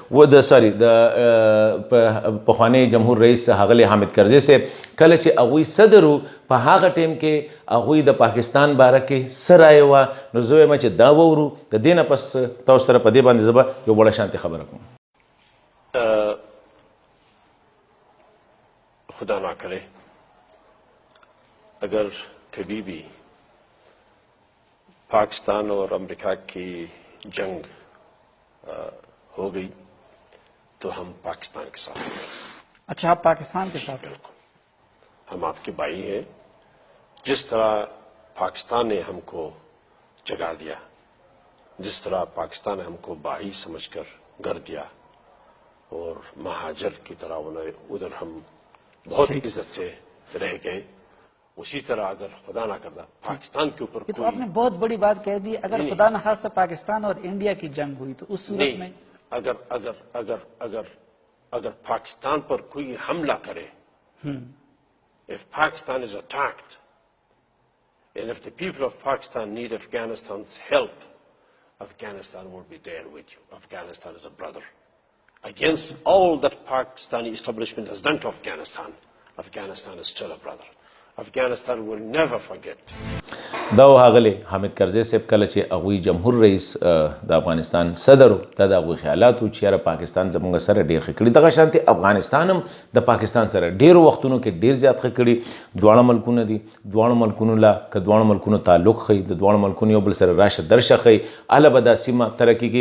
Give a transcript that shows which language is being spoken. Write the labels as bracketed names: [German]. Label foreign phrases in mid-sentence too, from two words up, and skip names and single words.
[Pashto] د پخوانی جمهور رئیس ښاغلی حامد کرزي صاحب کله چې هغوی صدر په هغه ټیم کې هغوی د پاکستان باره کې څه رایه وه نو زه وایم چې دا وورو د دې نه پس تاسو سره په دې باندې زه به یو وړه شانتې خبره کوم [Urdu] خدا نہ کرے اگر کبھی بھی پاکستان اور امریکہ کی جنگ ہو گئی تو ہم پاکستان کے ساتھ ہیں۔ اچھا آپ پاکستان کے ساتھ ہیں؟ بالکل ہم آپ کے بھائی ہیں جس طرح پاکستان نے ہم کو جگا دیا. جس طرح پاکستان نے ہمکو بھائی سمجھکر گھر دیا اور مہاجر کی طرح انہیں ادھر ہم بہت عزت سے رہ گئے، اسی طرح اگر خدا نا کرتا پاکستان کے اوپر یہ تو آپنے بہت بڑی بات کہہ دی۔ اگر خدا نہ خواستہ پاکستان اور انڈیا کی جنگ ہوئی تو اس صورت میں اگر اگر اگر اگر اگر پاکستان پر کوئی حملہ کرے, [English] if Pakistan is attacked and if the people of Pakistan need Afghanistan's help, Afghanistan will be there with you. Afghanistan is a brother. Against all that Pakistani establishment has done to Afghanistan, Afghanistan is still a brother. Afghanistan will never forget. [Pashto] دا هغلی حامد کرزی صاحب کله چې هغوی جمهور رئیس د افغانستان صدر دا د هغوی خیالات و چې یاره پاکستان زموږ سره ډېر ښه کړي، دغه شانتې افغانستان هم د پاکستان سره ډېرو وختونو کې ډېر زیات ښه کړي. دواړه ملکونه دي، دواړو ملکونو له که دواړو ملکونو تعلق ښیي، د دواړو ملکونو یو بل سره راشه درشه ښیي، هله به دا سیمه ترقي کړي.